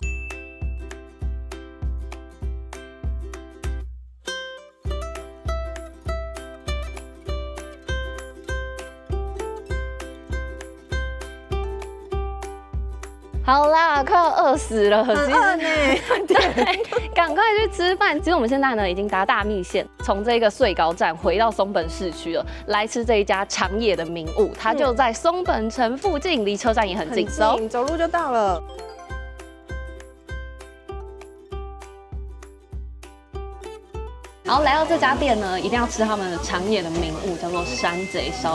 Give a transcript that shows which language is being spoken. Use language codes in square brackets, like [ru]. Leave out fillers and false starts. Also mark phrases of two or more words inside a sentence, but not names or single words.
[zh] 好啦，快要餓死了，很餓呢。对，趕快去吃飯。其實我們現在呢已經搭大密線，從這個穗高站回到松本市區了，來吃這一家長野的名物，它就在松本城附近，離車站也很近，走路就到了。然後來到這家店呢，一定要吃他們的長野的名物，叫做山賊燒。